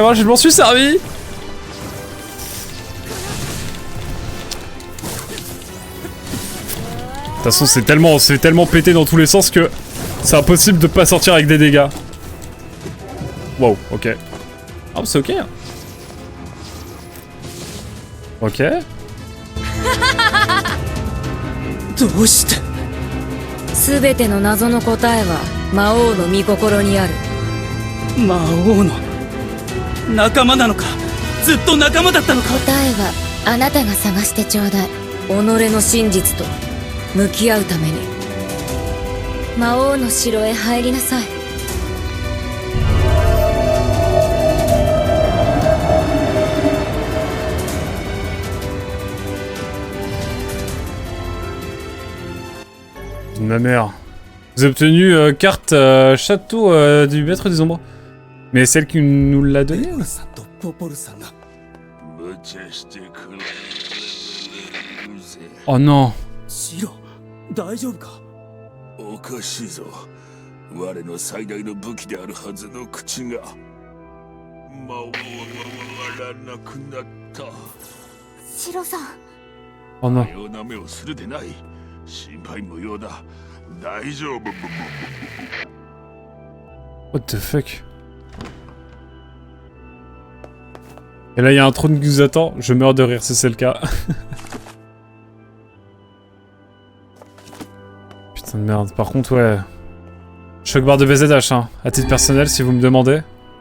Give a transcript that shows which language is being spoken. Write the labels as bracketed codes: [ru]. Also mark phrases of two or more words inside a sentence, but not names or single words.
[fr] Hein. Je m'en suis servi. De toute façon, c'est tellement pété dans tous les sens que c'est impossible de pas sortir avec des dégâts. Wow, ok. Ah, c'est ok. Ok. [ja] どうしてすべての謎の答えは魔王の御心にある。魔王の仲間なのか、ずっと仲間だったのか。答えはあなたが探してちょうだい。己の真実と向き合うために魔王の城へ入りなさい。 [fr] Ma mère. Vous avez obtenu carte château du maître des ombres. Mais celle qui nous l'a donnée ou... [ja] さんとポポルさんが [fr] Oh non. [ja] シロ、大丈夫か。おかしいぞ。我の最大の武器であるはずの口が魔王は回らなくなった。シロさん、 [fr] Oh non. [ja] ような目をするでない。心配無用だ。大丈夫。 [en] What the fuck? [fr] Et là, il y a un trône qui nous attend. Je meurs de rire si c'est le cas. Putain de merde. Par contre, ouais... Choc barre de BZH, hein. À titre personnel, si vous me demandez.